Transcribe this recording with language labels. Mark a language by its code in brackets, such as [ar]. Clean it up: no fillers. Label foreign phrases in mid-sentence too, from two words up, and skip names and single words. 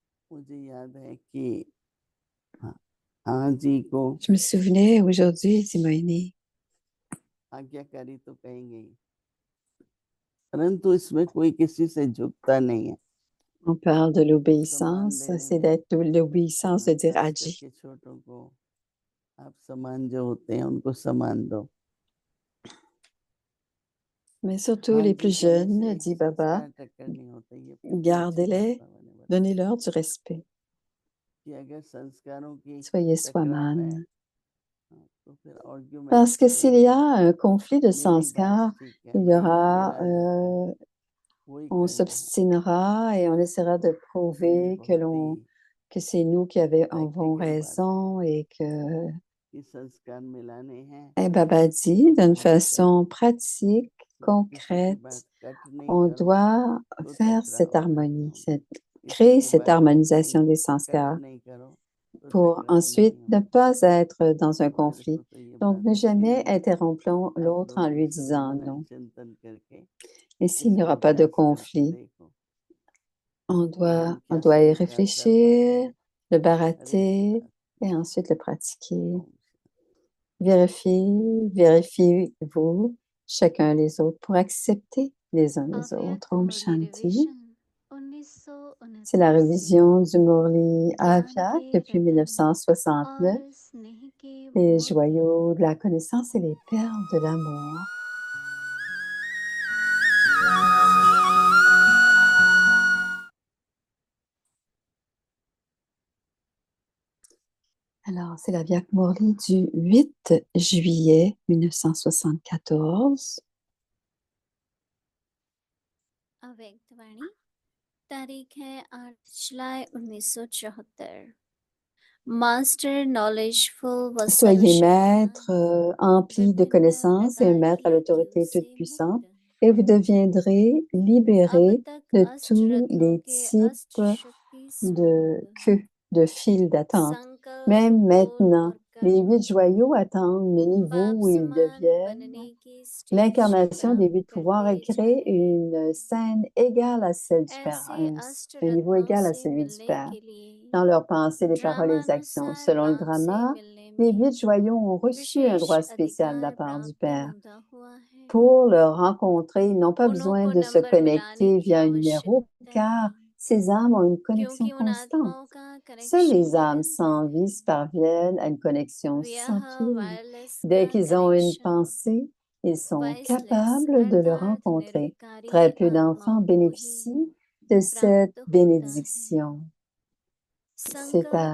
[hi] मुझे याद है कि हाँ, हाँ जी को [fr] Je me souvenais aujourd'hui, dit Moïni, [hi] आज्ञाकारी तो कहेंगे ही, परंतु इसमें कोई किसी से झुकता नहीं है। [fr] on parle de [hi] सम्मान [fr] l'obéissance, [hi] देने [fr] c'est [hi] में [fr] d'être l'obéissance de dire [hi] खास Adji. करके छोटों को आप सम्मान जो होते हैं उनको सम्मान दो। [fr] Mais surtout [hi] हाँ [fr] les [hi] जी [fr] plus [hi] कहने से [fr] jeunes, [hi] एक [fr] dit Baba, [hi] संस्कार टक्कर नहीं होता, ये बहुत ही अच्छी बात [fr] gardez-les, [hi] बाबा ने बताई [fr] donnez-leur du respect. [hi] कि अगर संस्कारों की [fr] Soyez [hi] टकराव है [fr] soi-même. [hi] तो फिर आर्ग्यूमेंट [fr] Parce que [hi] करना [fr] s'il y a un conflit de [hi] मेरी बात [fr] sanskar, [hi] ठीक है, [fr] il y aura, [hi] मेरा जो है वही [fr] on [hi] करना है। [fr] s'obstinera et on essaiera de [hi] तो ये [fr] prouver [hi] बहुत ही [fr] que c'est nous qui avons [hi] प्रैक्टिकल बात है [fr] raison et que [hi] कि संस्कार मिलाने हैं [fr] Et Baba dit [hi] तो [fr] d'une [hi] बहुत [fr] façon pratique, [hi] जब किसी की बात [fr] concrète, [hi] कट नहीं [fr] on [hi] करो [fr] doit [hi] तो [fr] faire cette [hi] टकराव नहीं [fr] harmonie, [hi] होगा, किसी [fr] créer [hi] की [fr] cette [hi] बात [fr] harmonisation [hi] नहीं [fr] des [hi] कट [fr] sanskars [hi] नहीं करो तो [fr] pour [hi] टकराव [fr] ensuite [hi] नहीं [fr] ne [hi] होगा। [fr] pas être dans un [hi] मेरे को [fr] conflit. [hi] तो ये [fr] Donc, [hi] बात [fr] ne [hi] अच्छी [fr] jamais [hi] लगी, [fr] interrompre [hi] आप [fr] l'autre en [hi] लोग भी [fr] lui [hi] इसमें [fr] disant [hi] मनन [fr] non. [hi] चिंतन करके [fr] Et s'il n'y [hi] इसको [fr] aura pas de [hi] अभ्यास करके [fr] conflit, [hi] देखो [fr] on [hi] कि हम [fr] on [hi] क्या [fr] doit y [hi] संस्कार कर पाते [fr] réfléchir, [hi] हैं। [fr] le [hi] हरे [fr] barater [hi] कृष्णा, [fr] et ensuite le pratiquer. [hi] ओम [fr] Vérifiez-vous chacun les autres pour accepter les uns les [hi] अव्यक्त [fr] autres. Om [hi] मुरली [fr] Shanti. [hi] रिविजन [fr] C'est la [hi] 1969 से [fr] révision du Murli [hi] ज्ञान [fr] Avyak [hi] के [fr] depuis [hi] रतन [fr] 1969, [hi] और स्नेह के [fr] les [hi] मोती। [fr] joyaux de la connaissance et les perles de l'amour. Alors, c'est la Vyak Murli du 8 juillet 1974. [hi] अव्यक्त वाणी तारीख है 8 जुलाई 1974। [en] master knowledgeful [hi] व [fr] Soyez maître [hi] सर्वशक्तिमान [fr] empli de [hi] विभिन्न [fr] connaissances et [hi] प्रकार [fr] maître à [hi] की क्रियों [fr] l'autorité toute [hi] से [fr] puissante, [hi] मुक्त। [fr] et vous deviendrez [hi] अब [fr] libéré [hi] तक [fr] de [hi] अष्ट [fr] tous [hi] रत्नों [fr] les [hi] के [fr] types [hi] अष्ट शक्ति [fr] de [hi] स्वरूप [fr] queues, de files d'attente. [hi] संकल्प [fr] Même [hi] बोल [fr] maintenant, [hi] और [fr] les [hi] कर्म [fr] 8 joyaux attendent le niveau [hi] बाप [fr] où ils [hi] समान [fr] deviennent. [hi] बनने की स्टेज [fr] L'incarnation des [hi] प्राप्त [fr] 8 pouvoirs [hi] करते [fr] a [hi] जा [fr] créé [hi] रहे [fr] une [hi] हैं। [fr] scène égale à celle du Père, [hi] ऐसे अष्ट [fr] un niveau [hi] रत्नों [fr] égal à [hi] से [fr] celui du [hi] मिलने [fr] Père, [hi] के लिए [fr] dans leurs pensées, les paroles et les actions. [hi] ड्रामानुसार [fr] Selon le [hi] बाप से [fr] drama, [hi] मिलने [fr] les [hi] में [fr] 8 joyaux ont reçu un [hi] विशेष [fr] droit spécial de la [hi] अधिकार [fr] part du [hi] प्राप्त [fr] Père. [hi] होता हुआ है। [fr] Pour le rencontrer, ils n'ont pas [hi] उन्हों [fr] besoin [hi] को [fr] de se [hi] नंबर मिलाने [fr] connecter [hi] की [fr] via un numéro, [hi] आवश्यकता [fr] car [hi] नहीं, [fr] ces âmes ont une connexion [hi] क्योंकि उन [fr] constante. [hi] आत्माओं का [fr] Seules [hi] कनेक्शन [fr] les âmes [hi] निरंतर [fr] sans vie [hi] है। [fr] parviennent à une connexion [hi] यह [fr] sans fil. [hi] वायरलेस [fr] Dès [hi] का [fr] qu'ils ont une [hi] कनेक्शन [fr] pensée, ils sont [hi] वाइसलेस [fr] capables de le [hi] अर्थात [fr] rencontrer. [hi] निरकारी [fr] Très peu d'enfants [hi] आत्माओं को ही [fr] bénéficient de cette [hi] प्राप्त होता है। [fr] bénédiction. [hi] संकल्प